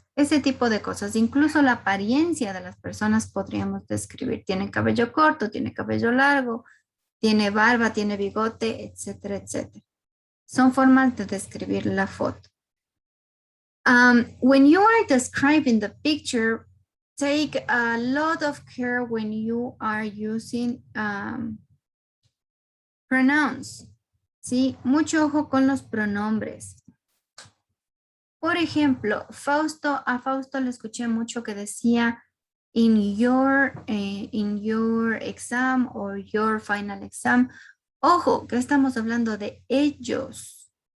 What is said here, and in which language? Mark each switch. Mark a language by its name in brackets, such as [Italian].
[Spanish] Ese tipo de cosas, incluso la apariencia de las personas podríamos describir. Tiene cabello corto, tiene cabello largo, tiene barba, tiene bigote, etcétera, etcétera. Son formas de describir la foto. [English] When you are describing the picture, take a lot of care when you are using pronouns. [Spanish] ¿Sí? Mucho ojo con los pronombres. Por ejemplo, a Fausto le escuché mucho que decía [English] in your exam or your final exam. [Spanish] Ojo, que estamos hablando de ellos.